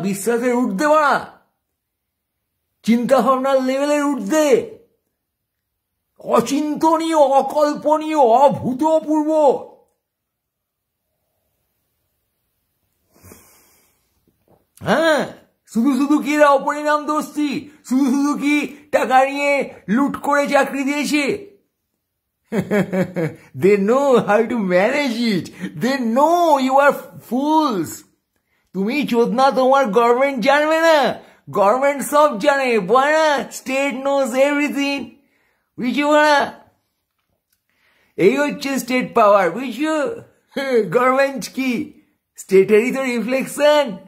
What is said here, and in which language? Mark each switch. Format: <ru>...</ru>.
<bn>বিশ্বাসের ঊর্ধ্বে বাড়া, চিন্তা ভাবনার লেভেলের ঊর্ধ্বে, অচিন্তনীয়, অকল্পনীয়, অভূতপূর্ব। হ্যাঁ, শুধু শুধু কি এরা অপরিণাম দোষী, শুধু শুধু কি টাকা নিয়ে লুট করে চাকরি দিয়েছে।</bn> <en>They know how to manage it. They know you are fools.</en> <bn>তুমি চোদনা, তোমার গভর্নমেন্ট জানবে না, গভর্নমেন্ট সব জানে বয়না।</bn> <en>state knows everything,</en> <bn>বুঝছো না? এই হচ্ছে স্টেট পাওয়ার, বুঝছো? গভর্নমেন্ট কি স্টেটেরই তো রিফ্লেকশন।</bn>